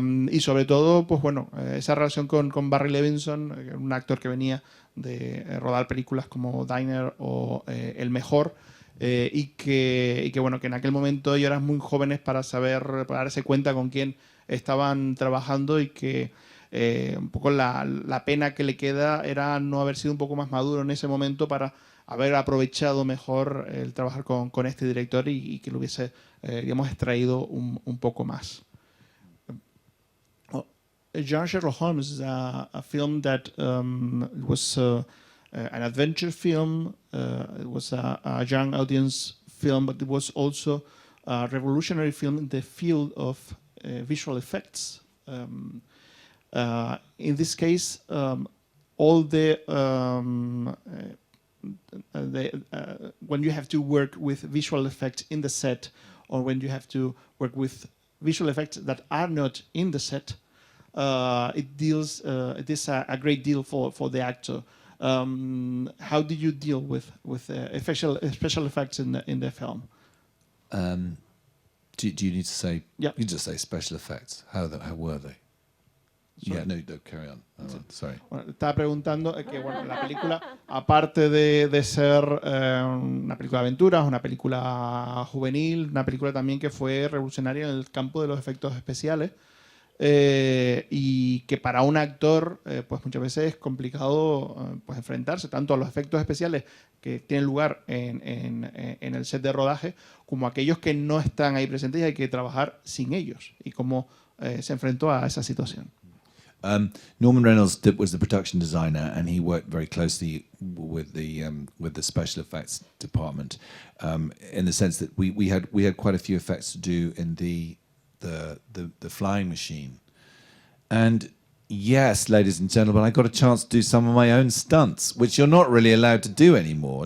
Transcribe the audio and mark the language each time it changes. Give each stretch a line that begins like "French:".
Spanish: Y sobre todo, pues bueno, esa relación con Barry Levinson, un actor que venía de rodar películas como Diner o El Mejor, y que bueno, que en aquel momento ellos eran muy jóvenes para darse cuenta con quién estaban trabajando, y que un poco la pena que le queda era no haber sido un poco más maduro en ese momento para haber aprovechado mejor el trabajar con este director, y que lo hubiese, digamos, extraído un poco más.
English: Sherlock Holmes is a film that was an adventure film. It was a young audience film, but it was also a revolutionary film in the field of visual effects. In this case, all when you have to work with visual effects in the set, or when you have to work with visual effects that are not in the set, it is a great deal for the actor. How did you deal with special effects in the film? Do you need to say? Yeah. You just say special effects. How were they? Sorry. Yeah, no, carry on. Sorry.
Spanish: Bueno, estaba preguntando que bueno, la película, aparte de ser una película de aventuras, una película juvenil, una película también que fue revolucionaria en el campo de los efectos especiales, y que para un actor pues muchas veces es complicado pues enfrentarse tanto a los efectos especiales que tienen lugar en el set de rodaje, como a aquellos que no están ahí presentes y hay que trabajar sin ellos, y cómo se enfrentó a esa situación.
English: Norman Reynolds was the production designer, and he worked very closely with the special effects department, in the sense that we had quite a few effects to do in the flying machine. And yes, ladies and gentlemen, I got a chance to do some of my own stunts, which you're not really allowed to do anymore.